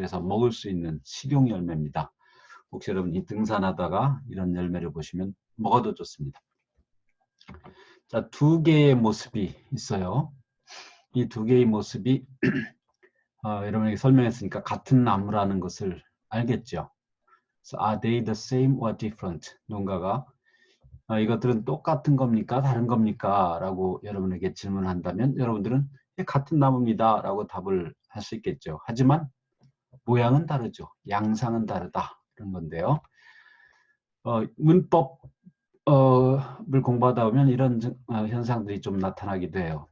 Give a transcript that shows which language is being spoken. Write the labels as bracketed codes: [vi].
[ko] 그래서 먹을 수 있는 식용 열매입니다. 혹시 여러분이 등산하다가 이런 열매를 보시면 먹어도 좋습니다. 자, 두 개의 모습이 있어요. 이 두 개의 모습이 여러분에게 설명했으니까 같은 나무라는 것을 알겠죠. [en] So, are they the same or different? [ko] 누군가가 이것들은 똑같은 겁니까? 다른 겁니까? 라고 여러분에게 질문한다면 여러분들은 같은 나무입니다. 라고 답을 할 수 있겠죠. 하지만 모양은 다르죠. 양상은 다르다. 그런 건데요. 문법을 공부하다 보면 이런 현상들이 좀 나타나기도 해요.